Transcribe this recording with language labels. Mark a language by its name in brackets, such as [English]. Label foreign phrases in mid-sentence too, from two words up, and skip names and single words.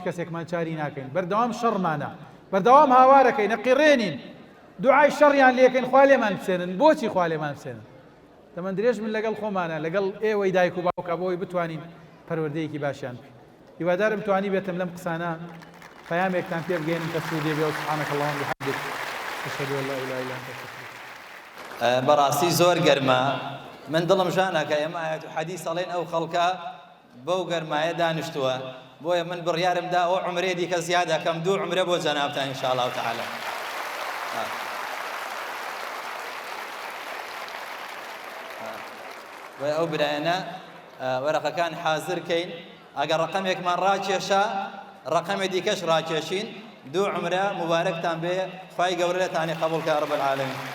[Central Kurdish] کەسێکمان چاری ناکەین بەردەوام شەڕمانە بەردەوام هاوارەکەین نەقیڕێنین دوعای شەڕیان لێکەین خوا لێمان بسێنن بۆچی خوا لێمان بسێنن دەمەند درێژ من لەگەڵ خۆمانە لەگەڵ ئێوەی دایک و باوکە بۆی بتوانین پەروەردەیەکی باشیان بکەین هیوادارم توانی بێتم لەم قسانە پەیامێکتان پێ بگەێنم کە سوودێ بێ و [Arabic] سبحانەک اللهم وبحمدک أشهد أن لا إله إلا أنت أستغفرك [Central Kurdish] بەڕاستی زۆر گەرمە من دڵم ژانەکە ئێمە ئاەت و حەدیث ئەڵێن ئەو خەڵکە بەو گەرمایە دانیشتووە بۆیە من بڕیارمدا ئەو عومرێ دیکە زیاد دەکەم 2 عومرە بۆ جەنابتان [Arabic] ئین شاء الله تعالی [Central Kurdish] ئەو برایانە وەرەقەکان حازرکەین ئەگەر ڕقەمێکمان ڕاکێشە ڕقەمێ دیکەش ڕاکێشین 2 عومرە مبارەکتان بێ خوای گەورە لێتانی قبوڵکە [Arabic] رب العالمین